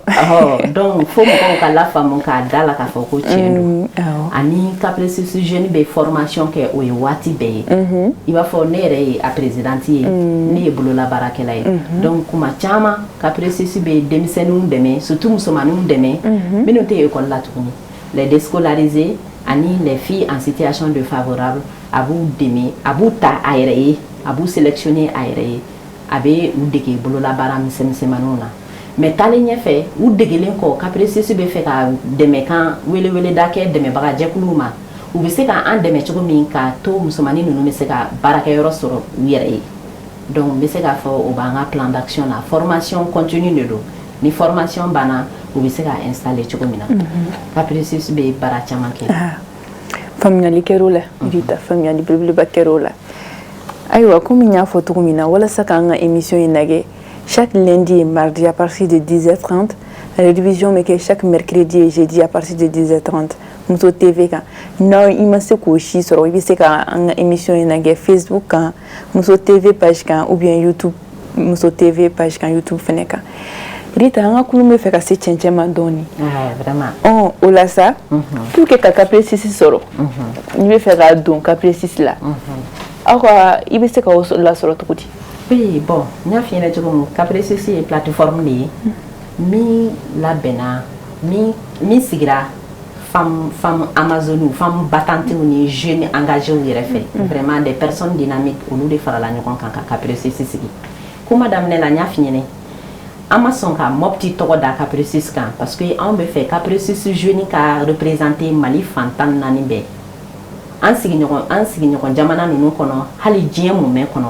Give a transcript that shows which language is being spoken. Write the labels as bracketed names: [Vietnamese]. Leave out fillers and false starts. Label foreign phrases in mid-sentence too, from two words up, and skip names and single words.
[Bambara] donc fo mɔgɔw ka lafaamu k'a da la k'a fɔ ko tiɲɛ don ani Caprices Jeune bɛ formation kɛ o ye waati bɛɛ ye i b'a fɔ ne yɛrɛ ye a présidente ye ne ye bololabaarakɛla ye donc kuma caman Caprices bɛ denmisɛnninw dɛmɛ surtout musomaninw dɛmɛ minnu tɛ école la tuguni [French] les déscolarisés [Bambara] ani [French] les filles en situation défavorable [Bambara] a b'u dɛmɛ a b'u ta a yɛrɛ ye a b'u sélectionner a yɛrɛ ye a bɛ u dege bololabaara misɛnmisɛnmaninw na mais taalen ɲɛfɛ u degelen kɔ Caprices bɛ fɛ ka dɛmɛ kan weleweleda kɛ dɛmɛbaga jɛkuluw ma u bɛ se ka an dɛmɛ cogo min k'a to musomanin ninnu bɛ se ka baarakɛyɔrɔ sɔrɔ u yɛrɛ ye donc n bɛ se k'a fɔ o b'an ka [French] plan d'action [Bambara] na [French] formation continue [Bambara] de don ni formation banna u bɛ se ka installer cogo min na Caprices bɛ baara caman kɛ faamuyali kɛr'o la Rita faamuyali belebeleba kɛr'o la ayiwa komi n y'a fɔ cogo min na walasa k'an ka émission in lajɛ [French] chaque lundi et mardi à partir de 10h30 rediffusion [Bambara] bɛ kɛ [French] chaque mercredi et jeudi à partir de 10h30 [Bambara] Muso TV kan n'aw i ma se k'o si sɔrɔ i bɛ se ka an ka émission in lajɛ Facebook kan Muso TV page kan [French] ou bien [Bambara] YouTube Muso TV page kan YouTube fɛnɛ kan Rita an ka kulu bɛ fɛ ka se cɛncɛn ma dɔɔni vraiment o la sa [French] pour que [Bambara] ka Caprices sɔrɔ n'i bɛ fɛ ka don Caprices la aw ka i bɛ se ka o lasɔrɔ cogo di [French] oui bon [Bambara] n y'a f'i ɲɛna cogo min Caprices ye plateforme de ye min labɛnna min sigira femme amazonew [French] femme battantes [Bambara] ni [French] jeunes engagés [Bambara] yɛrɛ fɛ [French] vraiment des personnes dynamiques [Bambara] olu de farala ɲɔgɔn kan ka Caprices sigi kuma daminɛ la n y'a f'i ɲɛna an ma sɔn ka Mopti tɔgɔ da Caprices kan parce que anw bɛ fɛ Caprices Jeune ka représenter Mali fan 14 bɛɛ an sigiɲɔgɔn jamana ninnu kɔnɔ hali diɲɛ mumɛ kɔnɔ